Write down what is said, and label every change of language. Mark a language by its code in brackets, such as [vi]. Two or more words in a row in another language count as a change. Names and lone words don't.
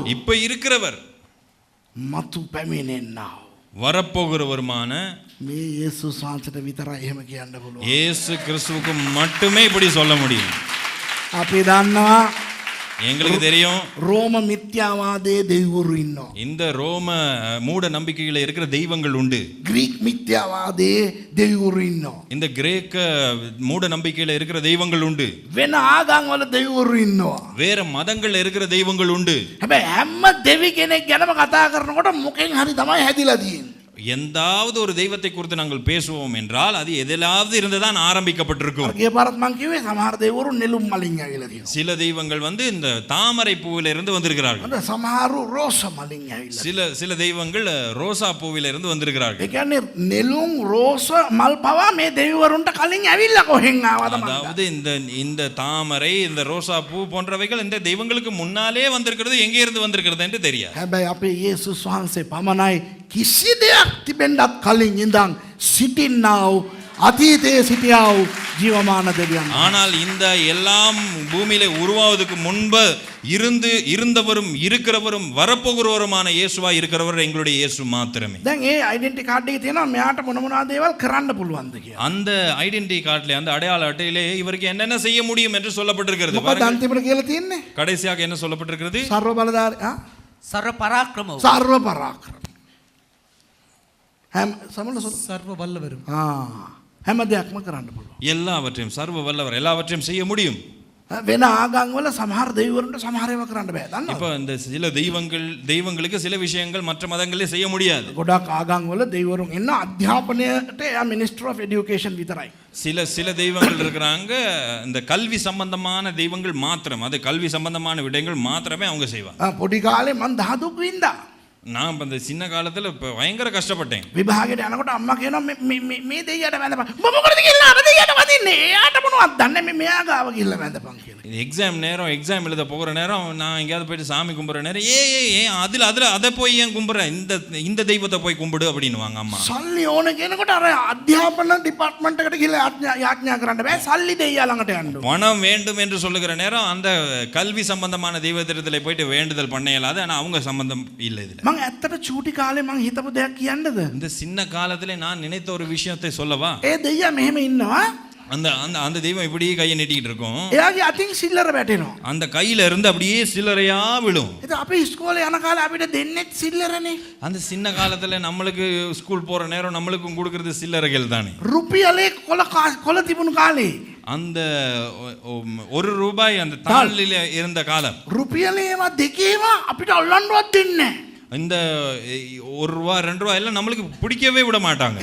[ta] இப்ப இருக்கிறவர், [si] මතු පැමිණෙන්නා වූ. [ta] வரப்போகிறவருமான [si] මේ යේසුස් වහන්සේට විතරයි එහෙම කියන්න පුළුවන්. [ta] இயேசு கிறிஸ்துவுக்கு மட்டுமே இப்படி சொல்ல முடியும். [si] අපි දන්නවා [ta] எங்களுக்கு தெரியும் [si] රෝම මිත්‍යාවාදයේ දෙවිවරු ඉන්නවා. [ta] இந்த ரோம மூட நம்பிக்கையில இருக்கிற தெய்வங்கள் உண்டு. [si] ග්‍රීක් මිත්‍යාවාදයේ දෙවිවරු ඉන්නවා. [ta] இந்த கிரேக்க மூட நம்பிக்கையில இருக்கிற தெய்வங்கள் உண்டு. [si] වෙන ආගම් වල දෙවිවරු ඉන්නවා. [ta] வேற மதங்கள்ல இருக்கிற தெய்வங்கள் உண்டு. [si] හැබැයි හැම දෙවි කෙනෙක් ගැනම කතා කරනකොට මොකෙන් හරි තමයි හැදිලා තියෙන්නේ. [ta] எந்தாவது ஒரு தெய்வத்தை குறித்து நாங்கள் பேசுவோம் என்றால் அது எதிலாவது இருந்துதான் ஆரம்பிக்கப்பட்டிருக்கும். [si] ගිය පාරත් මං කිව්වේ සමහර දෙවිවරු නෙළුම් මලින් ඇවිල්ලා තියෙනවා. [ta] சில தெய்வங்கள் இந்த தாமரை பூவில இருந்து வந்திருக்கிறார்கள். [si] අද සමහරු රෝස මලින් ඇවිල්ලා. [ta] சில தெய்வங்கள் ரோசா பூவில இருந்து வந்திருக்கிறார்கள். [si] ඒ කියන්නේ නෙළුම් රෝස මල් පවා මේ දෙවිවරුන්ට කලින් ඇවිල්ලා කොහෙන් ආවද මන්ද? [ta] அதாவது இந்த தாமரை இந்த ரோசா பூ போன்றவைகள் இந்த தெய்வங்களுக்கு முன்னாலே வந்திருக்கிறது, எங்கே இருந்து வந்திருக்கிறது என்று தெரியாது. [si] හැබැයි අපේ යේසුස් වහන්සේ පමණයි කිසි දෙයක් තිබෙන්නත් කලින් ඉඳන් සිටින්නා වූ අතීතයේ සිටියා වූ ජීවමාන දෙවියන්. [ta] ஆனால் இந்த எல்லாம் பூமியில உருவாவதுக்கு முன்பு இருந்தவரும் இருக்கிறவரும் வரப்போகிறவருமான இயேசுவா இருக்கிறவர் எங்களுடைய இயேசு மாத்திரமே. [si] දැන් ඒ [en] identity card [si] එකේ තියෙනවා මෙයාට මොන මොනවද දේවල් කරන්න පුළුවන්ද කියලා. [ta] அந்த [en] identity cardile [ta] அந்த அடையாள அட்டையிலே இவருக்கு என்னென்ன செய்ய முடியும் என்று சொல்லப்பட்டிருக்கிறது. [si] මොකද අන්තිමට කියලා තියෙන්නේ? [ta] கடைசியாக என்ன சொல்லப்பட்டிருக்கிறது? [si] සර්ව බලධාරී සර්ව පරාක්‍රම වූ සර්ව පරාක්‍රම. හැම සමල [ta] சர்வ வல்லவரும் [si] හැම දෙයක්ම කරන්න පුළුවන්. [ta] எல்லாவற்றையும் சர்வ வல்லவர் எல்லாவற்றையும் செய்ய முடியும். [si] වෙන ආගම් වල සමහර දෙවිවරුන්ට සමහර ඒවා කරන්න බෑ. දන්නවද? [ta] இப்போ இந்த சில தெய்வங்களுக்கு சில விஷயங்கள் மற்ற மதங்களிலே செய்ய முடியாது. [si] ගොඩක් ආගම් වල දෙවිවරුන් ඉන්න අධ්‍යාපනයට යා [en] minister of education [si] විතරයි. [ta] சில தெய்வங்கள் இருக்கிறாங்க, இந்த கல்வி சம்பந்தமான தெய்வங்கள் மாத்திரம், அது கல்வி சம்பந்தமான விடயங்கள் மாத்திரமே அவங்க செய்வாங்க. [si] පොඩි කාලේ මං දහදුක් වින්දා. [ta] நான் அந்த சின்ன காலத்துல பயங்கர கஷ்டப்பட்டேன். [si] විභාගයට යනකොට අම්මා කියනවා මේ දෙයියට වැඳපන්. උඹ මොකටද කියලා අර දෙයියට වදින්නේ? එයාට මොනවද දන්නේ මේ මෙයා ගාව ගිහිල්ලා වැඳපන් කියලා. [ta] எக்ஸாம் எழுத போகிற நேரம் நான் எங்கேயாவது போயிட்டு சாமி கும்பிட்ற நேரம் ஏன் அதில் அதை போய் ஏன் கும்பிட்ற, இந்த தெய்வத்தை போய் கும்பிடு அப்படின்னுவாங்க அம்மா. [si] සල්ලි ඕන කියනකොට අර අධ්‍යාපන ඩිපාර්ට්මන්ට් එකට ගිහලා යාඥා කරන්න බෑ. සල්ලි දෙයියා ළඟට යන්න ඕන. [ta] பணம் வேண்டும் என்று சொல்லுகிற நேரம் அந்த கல்வி சம்பந்தமான தெய்வத்திடத்தில் போயிட்டு வேண்டுதல் பண்ண இயலாது. ஆனால் அவங்க சம்பந்தம் இல்லை இதில். [si] මං ඇත්තට චූටි කාලේ මං හිතපු දෙයක් කියන්නද? [ta] இந்த சின்ன காலத்திலே நான் நினைத்த ஒரு விஷயத்தை சொல்லவா? [si] ඒ දෙයියා මෙහෙම ඉන්නවා. [ta] அந்த தெய்வம் இப்படியே கையை நீட்டிக்கிட்டு இருக்கும். [si] එයාගේ අතින් සිල්ලර වැටෙනවා. [ta] அந்த கையில இருந்து அப்படியே சில்லறையா விழும். [si] ඉතින් අපි ඉස්කෝලේ යන කාලේ අපිට දෙන්නෙත් සිල්ලරනේ. [ta] அந்த சின்ன காலத்துல நம்மளுக்கு ஸ்கூல் போற நேரம் நம்மளுக்கும் கொடுக்கறது சில்லறைகள் தானே. [si] රුපියලේ කොල තිබුණු කාලේ. [ta] அந்த ₹1 அந்த தாளில இருந்த காலம். [si] රුපියලේම දෙකේම අපිට අල්ලන්නවත් දෙන්නේ නැහැ. [ta] இந்த ₹1 ₹2 எல்லாம் நம்மளுக்கு பிடிக்கவே விட மாட்டாங்க.